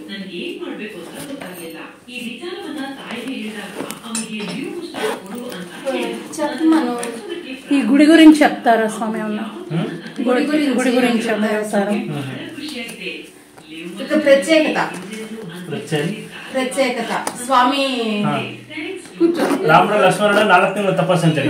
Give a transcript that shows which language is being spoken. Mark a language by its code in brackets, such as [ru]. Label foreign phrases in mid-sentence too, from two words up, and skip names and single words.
[kn] ನನ್ಗೆ ಏನ್ ಮಾಡ್ಬೇಕು ಅಂತ ಗೊತ್ತಾಗ್ಲಿಲ್ಲ. ಈ ವಿಚಾರವನ್ನ ತಾಯಿಗೆ ಹೇಳಿದಾಗ ಅವನಿಗೆ ನೀವು ಕೊಡು ಅಂತ [te] ఈ గుడి గురించి చెప్తారా స్వామి? గుడి గురించి చెప్తారా? [kn] ಖುಷಿಯಾಗಿದೆ. [te] ప్రత్యేకత స్వామి. రాముడు లక్ష్మణుడు 4 తింಗಳು తపస్సు.